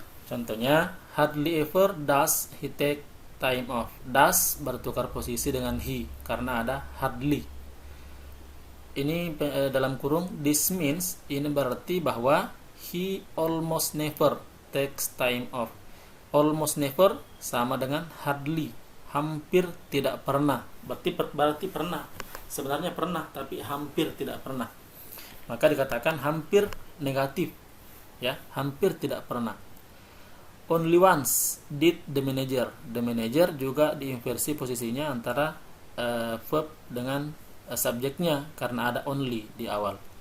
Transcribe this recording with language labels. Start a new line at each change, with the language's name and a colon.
Indonesian: Contohnya,
English: hardly ever does he take time off.
Indonesian: Does bertukar posisi dengan he karena ada hardly. Ini dalam kurung
English: this means,
Indonesian: ini berarti bahwa
English: he almost never takes time off. Almost never
Indonesian: sama dengan hardly, hampir tidak pernah. Berarti pernah. Sebenarnya pernah tapi hampir tidak pernah. Maka dikatakan hampir negatif. Ya, hampir tidak pernah.
English: Only once did the manager. The manager
Indonesian: juga diinversi posisinya antara verb dengan subjeknya karena ada only di awal.